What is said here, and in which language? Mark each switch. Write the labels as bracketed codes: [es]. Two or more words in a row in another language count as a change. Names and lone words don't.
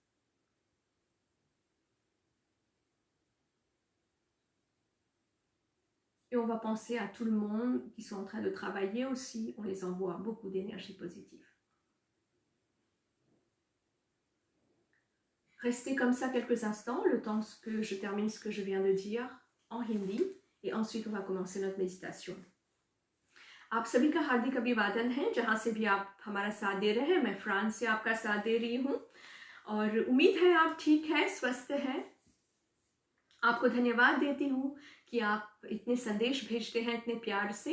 [fr] Et on va penser à tout le monde qui sont en train de travailler aussi. On les envoie beaucoup d'énergie positive. Restez comme ça quelques instants, le temps que je termine ce que je viens de dire en hindi. Et ensuite, on va commencer notre méditation. [hi] आप सभी का हार्दिक अभिवादन है, जहाँ से भी आप हमारा साथ दे रहे हैं। मैं फ्रांस से आपका साथ दे रही हूँ और उम्मीद है आप ठीक हैं, स्वस्थ हैं। आपको धन्यवाद देती हूँ कि आप इतने संदेश भेजते हैं इतने प्यार से।